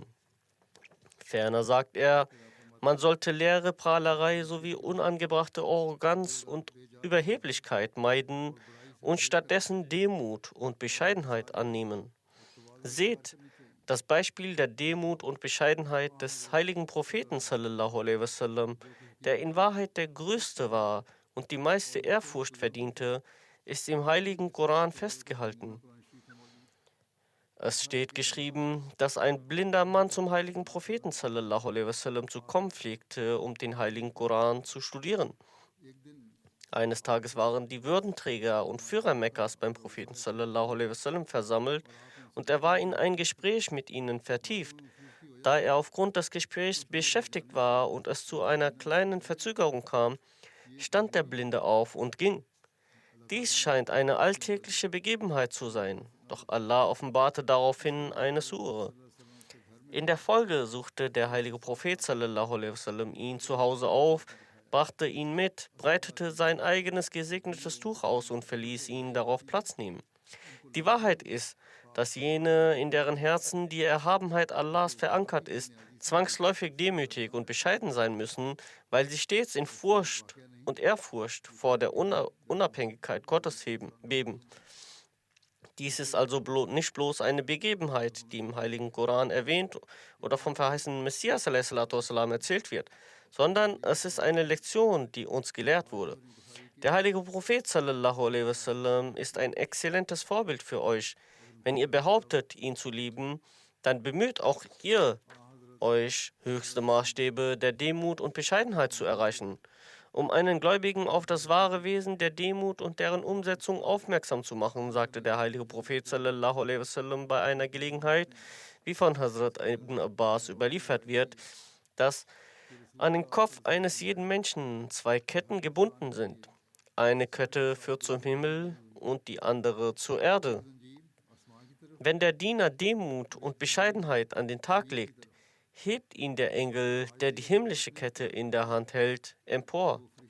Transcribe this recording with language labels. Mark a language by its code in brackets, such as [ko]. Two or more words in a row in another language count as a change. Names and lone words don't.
[de] Ferner sagt er, man sollte leere Prahlerei sowie unangebrachte Arroganz und Überheblichkeit meiden und stattdessen Demut und Bescheidenheit annehmen. Seht das Beispiel der Demut und Bescheidenheit des heiligen Propheten [ar] صلى الله عليه وسلم, [de] der in Wahrheit der Größte war und die meiste Ehrfurcht verdiente, ist im heiligen Koran festgehalten. Es steht geschrieben, dass ein blinder Mann zum heiligen Propheten [ar] صلى الله عليه وسلم [de] zu kommen pflegte, um den heiligen Koran zu studieren. Eines Tages waren die Würdenträger und Führer Mekkas beim Propheten [ar] صلى الله عليه وسلم [de] versammelt und er war in ein Gespräch mit ihnen vertieft. Da er aufgrund des Gesprächs beschäftigt war und es zu einer kleinen Verzögerung kam, stand der Blinde auf und ging. Dies scheint eine alltägliche Begebenheit zu sein, doch Allah offenbarte daraufhin eine Sure. In der Folge suchte der heilige Prophet [ar] صلى الله عليه وسلم [de] ihn zu Hause auf, brachte ihn mit, breitete sein eigenes gesegnetes Tuch aus und verließ ihn darauf Platz nehmen. Die Wahrheit ist, dass jene, in deren Herzen die Erhabenheit Allahs verankert ist, zwangsläufig demütig und bescheiden sein müssen, weil sie stets in Furcht und Ehrfurcht vor der Unabhängigkeit Gottes beben. Dies ist also nicht bloß eine Begebenheit, die im heiligen Koran erwähnt oder vom verheißenen Messias a.s.w. erzählt wird, sondern es ist eine Lektion, die uns gelehrt wurde. Der heilige Prophet [ar] صلى الله عليه وسلم [de] ist ein exzellentes Vorbild für euch. Wenn ihr behauptet, ihn zu lieben, dann bemüht auch ihr euch, höchste Maßstäbe der Demut und Bescheidenheit zu erreichen, um einen Gläubigen auf das wahre Wesen der Demut und deren Umsetzung aufmerksam zu machen, sagte der heilige Prophet [ar] صلى الله عليه وسلم [de] bei einer Gelegenheit, wie von Hazrat ibn Abbas überliefert wird, dass an den Kopf eines jeden Menschen 2 Ketten gebunden sind. Eine Kette führt zum Himmel und die andere zur Erde. Wenn der Diener Demut und Bescheidenheit an den Tag legt, hebt ihn der Engel, der die himmlische Kette in der Hand hält, empor.